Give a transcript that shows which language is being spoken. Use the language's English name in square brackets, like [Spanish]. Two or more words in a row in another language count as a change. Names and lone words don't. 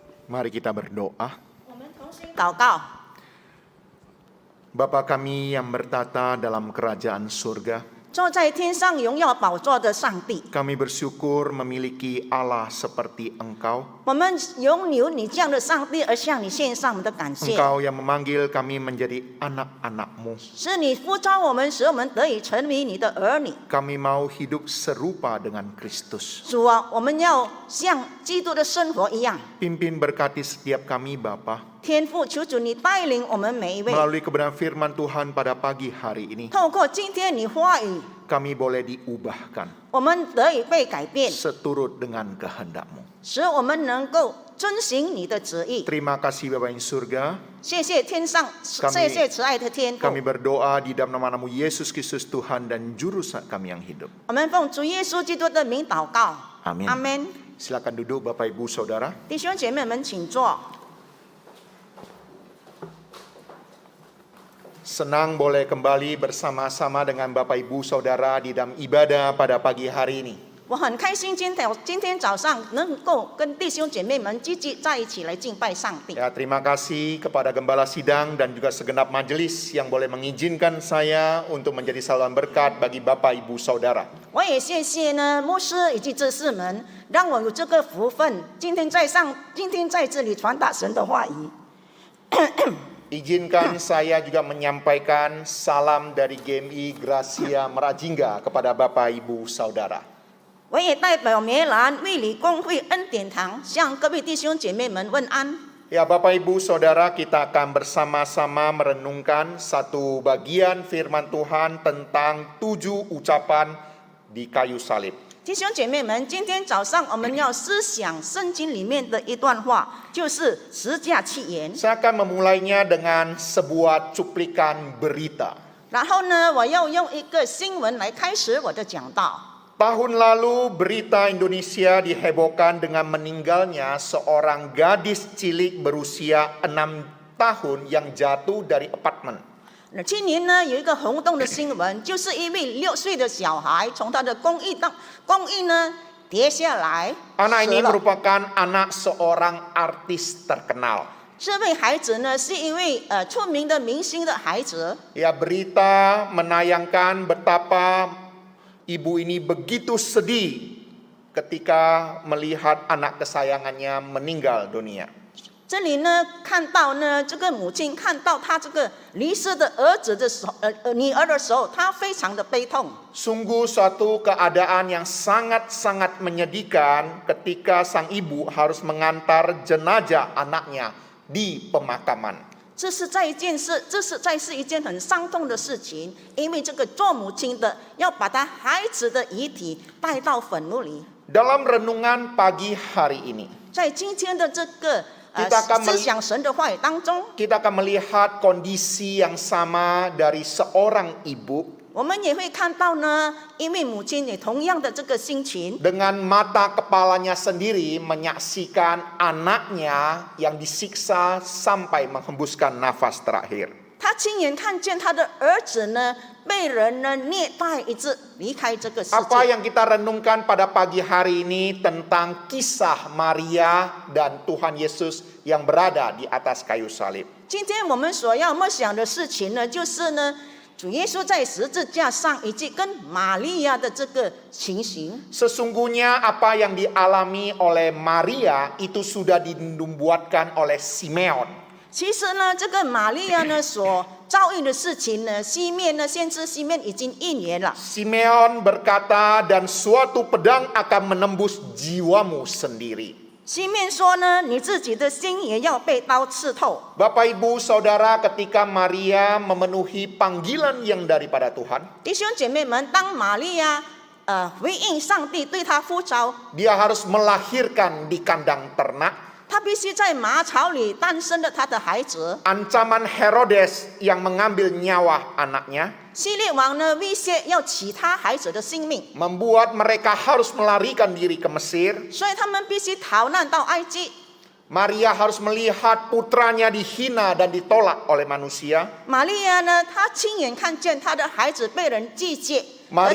[Indonesian] Mari kita berdoa. [Chinese] 我们同心祷告。 [Indonesian] Bapa kami yang bertata dalam kerajaan surga, [Chinese] 坐在天上荣耀宝座的上帝， [Indonesian] kami bersyukur memiliki Allah seperti Engkau. [Chinese] 我们拥有你这样的上帝，而向你献上我们的感谢。 [Indonesian] Engkau yang memanggil kami menjadi anak-anak-Mu. [Chinese] 是你呼召我们，使我们得以成为你的儿女。 [Indonesian] Kami mau hidup serupa dengan Kristus. [Chinese] 主啊，我们要像基督的生活一样。 [Indonesian] Pimpin berkati setiap kami Bapa, [Chinese] 天父，求主你带领我们每一位， [Indonesian] melalui kebenaran firman Tuhan pada pagi hari ini. [Chinese] 透过今天你话语， [Indonesian] Kami boleh diubahkan [Chinese] 我们得以被改变， [Indonesian] seturut dengan kehendak-Mu. [Chinese] 使我们能够遵行你的旨意。 [Indonesian] Terima kasih Bapa yang surga. [Chinese] 谢谢天上，谢谢慈爱的天父。 [Indonesian] Kami berdoa di dalam nama-Mu Yesus Kristus Tuhan dan Juru kami yang hidup. [Chinese] 我们奉主耶稣基督的名祷告， [Indonesian] Amin. [Chinese] 阿门。 [Indonesian] Silakan duduk Bapak Ibu Saudara. [Chinese] 弟兄姐妹们，请坐。 [Indonesian] Senang boleh kembali bersama-sama dengan Bapak Ibu Saudara di dalam ibadah pada pagi hari ini. [Chinese] 我很开心，今天早上能够跟弟兄姐妹们积极在一起来敬拜上帝。 [Indonesian] Ya, terima kasih kepada Gembala Sidang dan juga segenap majelis yang boleh mengizinkan saya untuk menjadi saluran berkat bagi Bapak Ibu Saudara. [Chinese] 我也谢谢呢牧师以及执事们，让我有这个福分，今天在这里传达神的话语。 [Indonesian] Izinkan saya juga menyampaikan salam dari GMI Gracia Merajingga kepada Bapak Ibu Saudara. [Chinese] 我也代表梅兰卫理公会恩典堂向各位弟兄姐妹们问安。 [Indonesian] Ya Bapak Ibu Saudara, kita akan bersama-sama merenungkan satu bagian firman Tuhan tentang 7 ucapan di kayu salib. [Chinese] 弟兄姐妹们，今天早上我们要思想圣经里面的一段话，就是十架七言。 [Indonesian] Saya akan memulainya dengan sebuah cuplikan berita. [Chinese] 然后呢，我要用一个新闻来开始我的讲道。 [Indonesian] Tahun lalu berita Indonesia dihebohkan dengan meninggalnya seorang gadis cilik berusia 6 tahun yang jatuh dari apartemen. [Chinese] 今年呢，有一个轰动的新闻，就是一位6岁的小孩从他的公寓呢跌下来， [Indonesian] Anak [Chinese] 死 [Indonesian] ini [Chinese] 了。 [Indonesian] merupakan anak seorang artis terkenal. [Chinese] 这位孩子呢，是一位出名的明星的孩子。 [Indonesian] Ya, berita menayangkan betapa ibu ini begitu sedih ketika melihat anak kesayangannya meninggal dunia. [Chinese] 这里呢，看到呢，这个母亲看到她这个离世的儿子的时候，女儿的时候，她非常的悲痛。 [Indonesian] Sungguh suatu keadaan yang sangat-sangat menyedihkan ketika sang ibu harus mengantar jenazah anaknya di pemakaman. [Chinese] 这是一件很伤痛的事情，因为这个做母亲的要把她孩子的遗体带到坟墓里。 [Indonesian] Dalam renungan pagi hari ini, [Chinese] 在今天的这个 [Indonesian] Kita akan [Chinese] 思想神的话语当中， [Indonesian] kita akan melihat kondisi yang sama dari seorang ibu [Chinese] 我们也会看到呢，因为母亲也同样的这个心情， [Indonesian] dengan mata kepalanya sendiri menyaksikan anaknya yang disiksa sampai menghembuskan nafas terakhir. [Chinese] 她亲眼看见她的儿子呢被人呢虐待，一直离开这个世 [Indonesian] Apa [Chinese] 界。 [Indonesian] yang kita renungkan pada pagi hari ini tentang kisah Maria dan Tuhan Yesus yang berada di atas kayu salib. [Chinese] 今天我们所要默想的事情呢，就是呢，主耶稣在十字架上以及跟玛利亚的这个情形。 [Indonesian] Sesungguhnya apa yang dialami oleh Maria itu sudah dinubuatkan oleh Simeon. [Chinese] 其实呢，这个玛利亚呢所遭遇的事情呢，先知西面已经1年了。 [Indonesian] Simeon berkata, dan suatu pedang akan menembus jiwamu sendiri. [Chinese] 西面说呢，你自己的心也要被刀刺透。 [Indonesian] Bapak Ibu Saudara, ketika Maria memenuhi panggilan yang daripada Tuhan, [Chinese] 弟兄姐妹们，当玛利亚回应上帝对她呼召， [Indonesian] dia harus melahirkan di kandang ternak. [Chinese] 她必须在马槽里诞生了她的孩子。 [Indonesian] Ancaman Herodes yang mengambil nyawa anaknya [Chinese] 希律王呢威胁要取他孩子的性命， [Indonesian] membuat mereka harus melarikan diri ke Mesir. [Chinese] 所以他们必须逃难到埃及。 [Indonesian] Maria harus melihat putranya dihina dan ditolak oleh manusia. [Chinese] 玛利亚呢，她亲眼看见她的孩子被人拒绝，而